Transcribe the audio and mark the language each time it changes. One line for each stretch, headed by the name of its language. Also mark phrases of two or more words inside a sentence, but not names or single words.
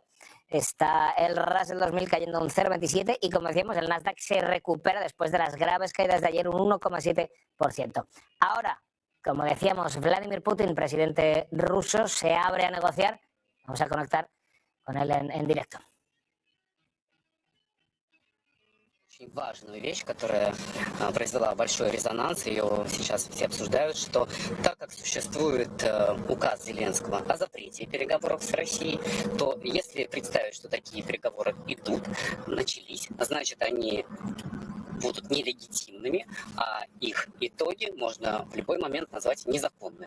Spanish: Está el Russell 2000 cayendo un 0,27 y, como decíamos, el Nasdaq se recupera después de las graves caídas de ayer, un 1,7%. Ahora, como decíamos, Vladimir Putin, presidente ruso, se abre a negociar. Vamos a conectar con él en directo.
Russian: Очень важную вещь, которая произвела большой резонанс, ее сейчас все обсуждают, что так как существует указ Зеленского о запрете переговоров с Россией, то если представить, что такие переговоры идут, начались, значит, они будут нелегитимными, а их итоги можно в любой момент назвать незаконными.